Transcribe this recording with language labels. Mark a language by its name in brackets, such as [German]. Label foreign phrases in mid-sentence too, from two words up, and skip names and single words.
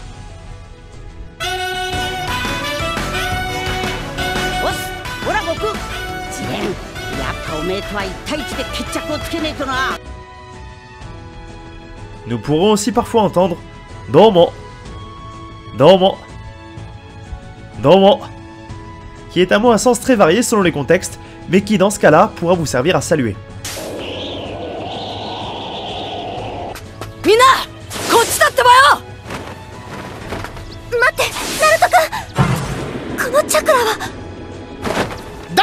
[French] Nous pourrons aussi parfois entendre [Japanese] domo, domo, domo, [French] qui est un mot à sens très varié selon les contextes, mais qui dans ce cas-là pourra vous servir à saluer. [Japanese] Mina, こっちだってばよ。待って、ナルト君。このチャクラは。